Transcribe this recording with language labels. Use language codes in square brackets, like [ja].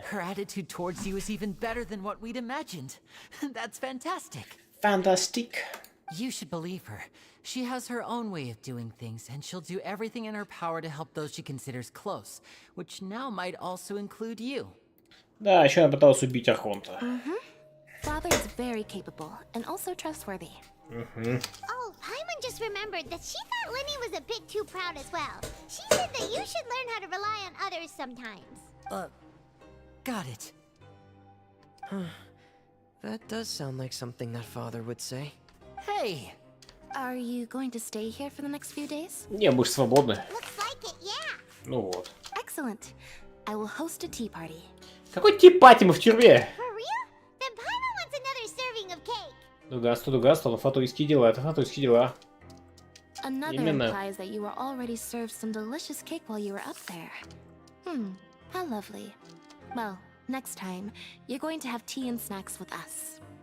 [en] Her attitude towards you is even better than what we'd imagined. That's fantastic. Fantastic. You should believe her. She has her own way of doing things, and she'll do everything in her power to help those she considers close, which now might also include you. [ru] Да, еще она пыталась убить Архонта. [en] Father is very capable, and also trustworthy. Oh, Paimon just remembered that she thought Lenny was a bit too proud as well. She said that you should learn how to rely on others sometimes. Got it. That does sound like something that father would say. Hey! Are you going to stay here for the next few days? [ru] Не, мы же свободны. [en] Looks like it, yeah. [ru] Ну вот. [en] Excellent. I will host a tea party. [ru] Какой тип пати, мы в тюрьме? [en] For real? Then Paimon wants another serving of cake. [ru] Дугасту, фатуйские дела, это фатуйские дела. [en] Another [ru] Именно. [en] implies that you were already served some delicious cake while you were up there. How lovely. Well, next time, you're going to have tea and snacks with us.